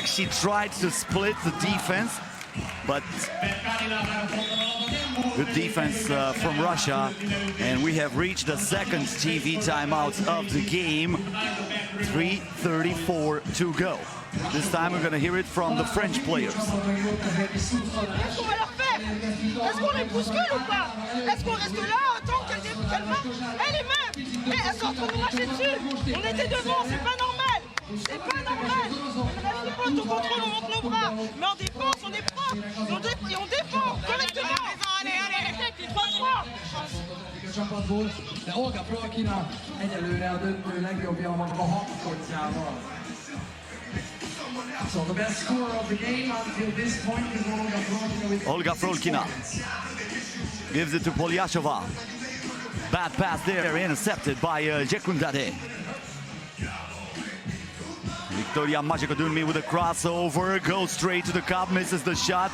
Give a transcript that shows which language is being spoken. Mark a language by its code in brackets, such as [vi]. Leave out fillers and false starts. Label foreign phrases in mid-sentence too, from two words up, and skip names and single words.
[en] She tried to split the defense, but good defense from Russia. And we have reached the second TV timeout of the game. 3:34 to go. This time we're going to hear it from the French players. [fr] Est-ce qu'on les bouscule ou pas? Est-ce qu'on reste là, attend qu'elle marche? Elle est même! Mais elles sont en train de nous marcher dessus! On était devant, c'est pas normal! C'est pas normal! On a pas tout contrôle, on monte nos bras! Mais en défense, on est propre! Et on défend correctement! Allez, 3-3! [hu] Olga Frolkina egyelőre a döntő legjobbja a halmazkortjával. [en] So the best scorer of the game until this point is Olga Frolkina with Olga Frolkina gives it to Polyashova. Bad pass there, intercepted by Jekundade. Victoria Majikadunmi with a crossover, goes straight to the cup, misses the shot.